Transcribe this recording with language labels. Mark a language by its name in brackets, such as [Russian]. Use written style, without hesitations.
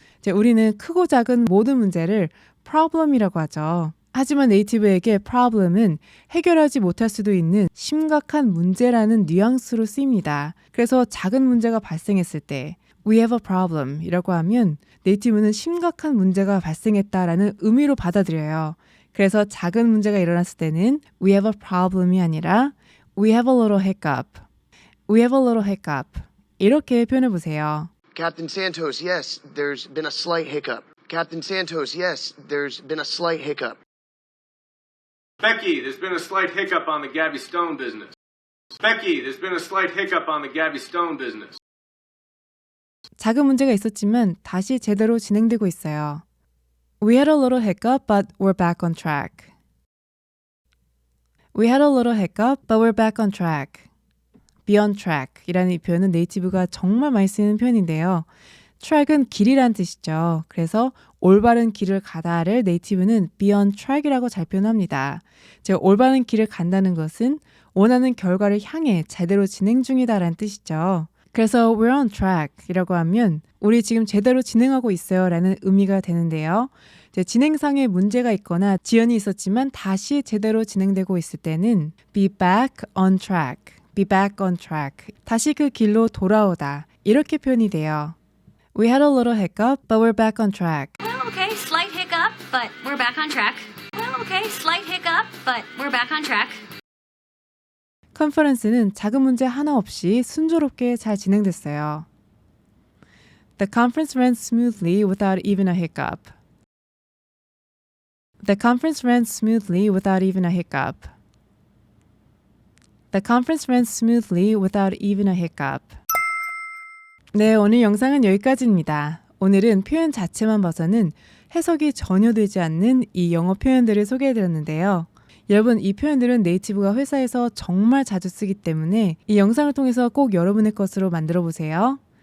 [Korean] 이제 우리는 크고 작은 모든 문제를 problem이라고 하죠. 하지만 네이티브에게 problem은 해결하지 못할 수도 있는 심각한 문제라는 뉘앙스로 쓰입니다. 그래서 작은 문제가 발생했을 때 [English] We have a problem [Korean] 이라고 하면 네이티브는 심각한 문제가 발생했다라는 의미로 받아들여요. 그래서 작은 문제가 일어났을 때는 [English] We have a problem [Korean] 이 아니라 [English] We have a little hiccup, [Korean] We have a little hiccup 이렇게 표현해 보세요. [English] Captain Santos, yes, there's been a slight hiccup. Captain Santos, yes, there's been a slight hiccup. Becky, there's been a slight hiccup on the Gabby Stone business. Becky, there's been a slight hiccup on the Gabby Stone business. [Korean] 작은 문제가 있었지만 다시 제대로 진행되고 있어요. [English] We had a little hiccup, but we're back on track. We had a little hiccup, but we're back on track. Be on track [Korean] 이라는 이 표현은 네이티브가 정말 많이 쓰는 표현인데요. track은 길이란 뜻이죠. 그래서 올바른 길을 가다를 네이티브는 [English] be on track [Korean] 이라고 잘 표현합니다. 제가 올바른 길을 간다는 것은 원하는 결과를 향해 제대로 진행 중이다라는 뜻이죠. 그래서 [English] we're on track [Korean] 이라고 하면 우리 지금 제대로 진행하고 있어요 라는 의미가 되는데요. 진행상에 문제가 있거나 지연이 있었지만 다시 제대로 진행되고 있을 때는 [English] be back on track, [Korean] be back on track, 다시 그 길로 돌아오다 이렇게 표현이 돼요. [English] We had a little hiccup, but we're back on track. Well, okay, slight hiccup, but we're back on track. Well, okay, slight hiccup, but we're back on track. [Korean] 컨퍼런스는 작은 문제 하나 없이 순조롭게 잘 진행됐어요. [English] The conference ran smoothly without even a hiccup. The conference ran smoothly without even a hiccup. The conference ran smoothly without even a hiccup. [Korean] 네, 오늘 영상은 여기까지입니다. 오늘은 표현 자체만 봐서는 해석이 전혀 되지 않는 이 영어 표현들을 소개해드렸는데요. 여러분, 이 표현들은 네이티브가 회사에서 정말 자주 쓰기 때문에 이 영상을 통해서 꼭 여러분의 것으로 만들어 보세요.